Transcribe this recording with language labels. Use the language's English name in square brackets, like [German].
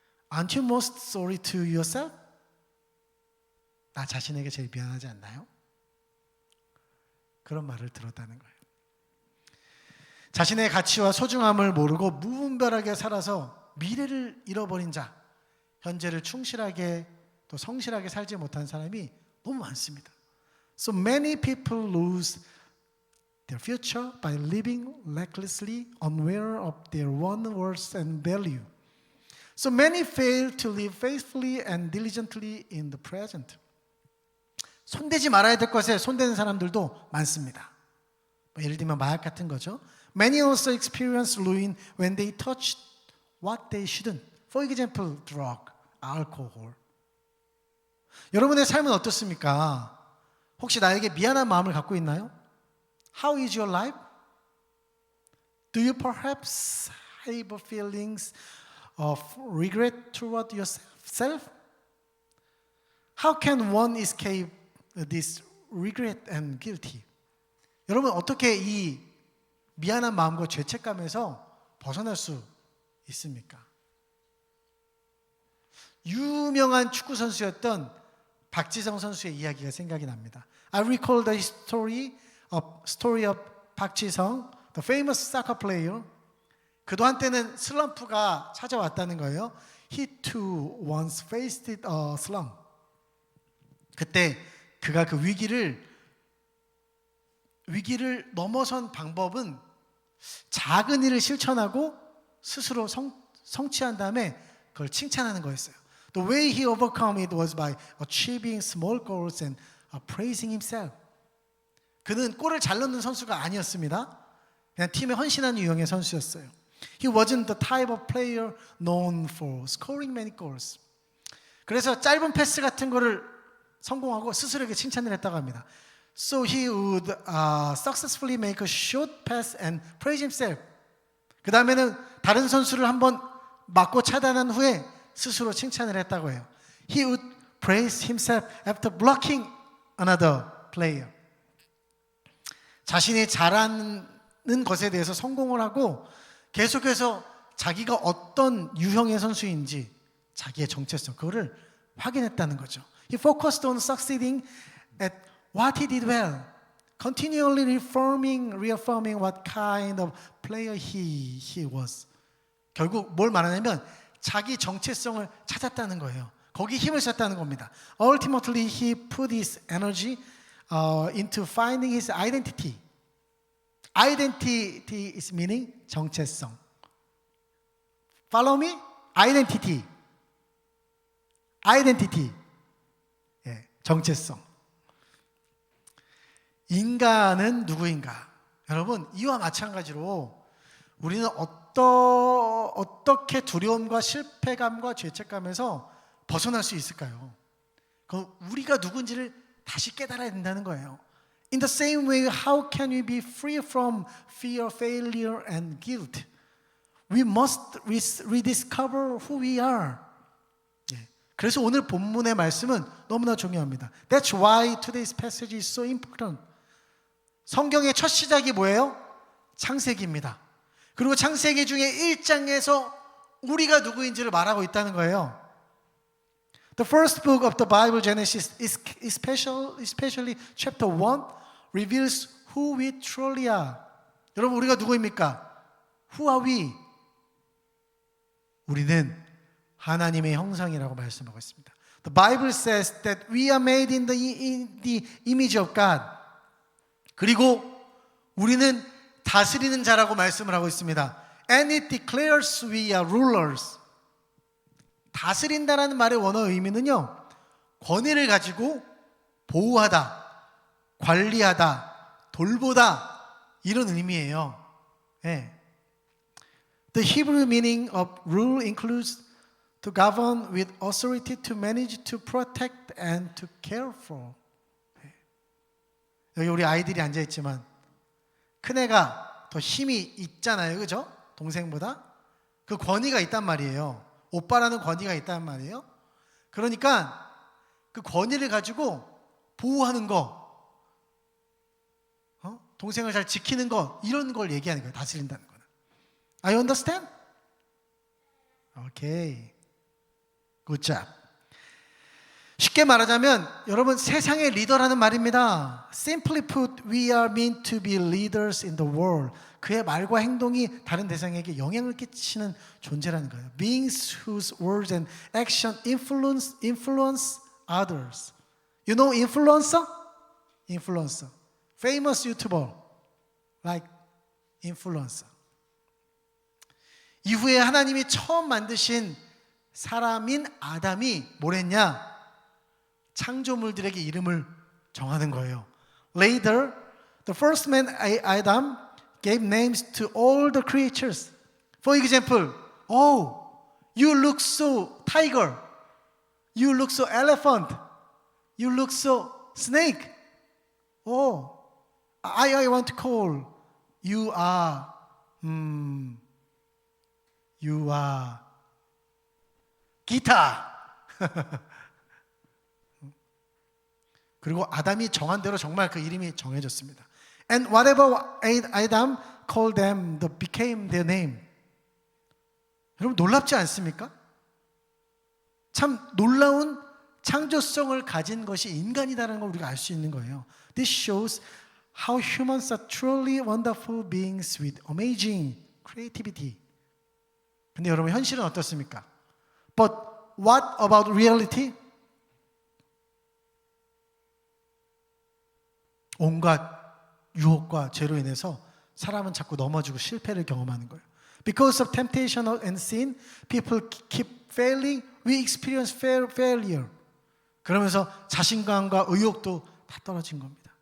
[English] Aren't you most sorry to yourself? [Korean] 나 자신에게 제일 미안하지 않나요? 그런 말을 들었다는 거예요. 자신의 가치와 소중함을 모르고 무분별하게 살아서 미래를 잃어버린 자, 현재를 충실하게 또 성실하게 살지 못한 사람이 너무 많습니다. [English] So many people lose their future by living recklessly, unaware of their own worth and value. So many fail to live faithfully and diligently in the present. [Korean] 손대지 말아야 될 것에 손대는 사람들도 많습니다. 예를 들면 마약 같은 거죠. [English] Many also experience ruin when they touch what they shouldn't. For example, drug, alcohol. [Korean] 여러분의 삶은 어떻습니까? 혹시 나에게 미안한 마음을 갖고 있나요? [English] How is your life? Do you perhaps have feelings of regret toward yourself? How can one escape this regret and guilty? [Korean] 여러분 어떻게 이 미안한 마음과 죄책감에서 벗어날 수 있습니까? 유명한 축구 선수였던 박지성 선수의 이야기가 생각이 납니다. [English] I recall the story of 박지성, the famous soccer player. [Korean] 그도 한때는 슬럼프가 찾아왔다는 거예요. [English] He too once faced a slump. [Korean] 그때 그가 그 위기를 넘어선 방법은 작은 일을 실천하고 스스로 성취한 다음에 그걸 칭찬하는 거였어요. [English] The way he overcome it was by achieving small goals and praising himself. [Korean] 그는 골을 잘 넣는 선수가 아니었습니다. 그냥 팀에 헌신하는 유형의 선수였어요. [English] He wasn't the type of player known for scoring many goals. [Korean] 그래서 짧은 패스 같은 거를 성공하고 스스로에게 칭찬을 했다고 합니다. [English] So he would successfully make a short pass and praise himself. [Korean] 그 다음에는 다른 선수를 한번 맞고 차단한 후에 스스로 칭찬을 했다고 해요. [English] He would praise himself after blocking another player. [Korean] 자신이 잘하는 것에 대해서 성공을 하고 계속해서 자기가 어떤 유형의 선수인지 자기의 정체성, 그거를 확인했다는 거죠. [English] He focused on succeeding at what he did well, continually reaffirming what kind of player he was. [Korean] 결국 뭘 말하냐면 자기 정체성을 찾았다는 거예요. 거기 힘을 썼다는 겁니다. [English] Ultimately, he put his energy into finding his identity. Identity is meaning 정체성. Follow me? Identity. Identity. [Korean] 예, 정체성. 인간은 누구인가? 여러분, 이와 마찬가지로 우리는 어떻게 두려움과 실패감과 죄책감에서 벗어날 수 있을까요? 우리가 누군지를 다시 깨달아야 된다는 거예요. [English] In the same way, how can we be free from fear, failure, and guilt? We must rediscover who we are. [Korean] 그래서 오늘 본문의 말씀은 너무나 중요합니다. [English] That's why today's passage is so important. [Korean] 성경의 첫 시작이 뭐예요? 창세기입니다. 그리고 창세기 중에 1장에서 우리가 누구인지를 말하고 있다는 거예요. [English] The first book of the Bible, Genesis, especially chapter 1, reveals who we truly are. [Korean] 여러분, 우리가 누구입니까? [English] Who are we? [Korean] 우리는 하나님의 형상이라고 말씀하고 있습니다. [English] The Bible says that we are made in the image of God. [Korean] 그리고 우리는 다스리는 자라고 말씀을 하고 있습니다. [English] And it declares we are rulers. [Korean] 다스린다라는 말의 원어 의미는요, 권위를 가지고 보호하다, 관리하다, 돌보다, 이런 의미예요. 네. [English] The Hebrew meaning of rule includes to govern with authority, to manage, to protect, and to care for. [Korean] 네. 여기 우리 아이들이 앉아있지만 큰애가 더 힘이 있잖아요, 그죠? 동생보다. 그 권위가 있단 말이에요. 오빠라는 권위가 있단 말이에요. 그러니까 그 권위를 가지고 보호하는 거, 동생을 잘 지키는 거, 이런 걸 얘기하는 거예요. 다스린다는 거는. [English] I understand? Okay. Good job. [Korean] 쉽게 말하자면 여러분, 세상의 리더라는 말입니다. [English] Simply put, we are meant to be leaders in the world. [Korean] 그의 말과 행동이 다른 대상에게 영향을 끼치는 존재라는 거예요. [English] Beings whose words and action influence others. You know influencer? Influencer. Famous YouTuber like influencer. [Korean] 이후에 하나님이 처음 만드신 사람인 아담이 뭘 했냐? 창조물들에게 이름을 정하는 거예요. [English] Later, the first man Adam gave names to all the creatures. For example, oh, you look so tiger. You look so elephant. You look so snake. Oh, I want to call you are 기타. [Korean] 그리고 아담이 정한 대로 정말 그 이름이 정해졌습니다. [English] And whatever Adam called them, became their name. [Korean] 여러분 놀랍지 않습니까? 참 놀라운 창조성을 가진 것이 인간이다라는 걸 우리가 알 수 있는 거예요. [English] This shows how humans are truly wonderful beings with amazing creativity. [Korean] 근데 여러분 현실은 어떻습니까? [English] But what about reality? [Korean] 온갖 유혹과 죄로 인해서 사람은 자꾸 넘어지고 실패를 경험하는 거예요. [English] Because of temptation and sin, people keep failing. We experience failure. [Korean] 그러면서 자신감과 의욕도 다 떨어진 겁니다.